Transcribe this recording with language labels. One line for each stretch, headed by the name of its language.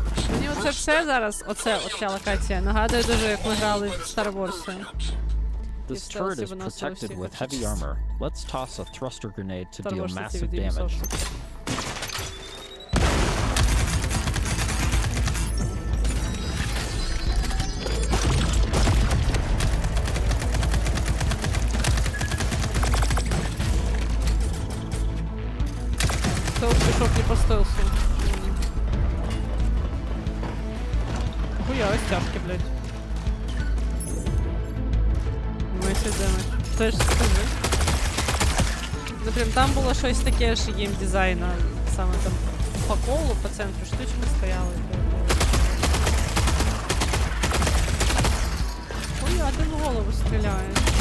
Ukrainian: Мені оце все зараз, оця локація, нагадує дуже, як ми грали в Star Wars.
English: This turret is protected with heavy armor. Let's toss a thruster grenade to deal massive damage.
Ukrainian: Стелс пішов не по стелсу. Хуя, ось тяжкі, блядь. Ми сидимо. Теж скажи. Ну прям там було щось таке ж геймдизайна. Саме там по колу, по центру штучки стояли. Хуя, ти в голову стріляєш.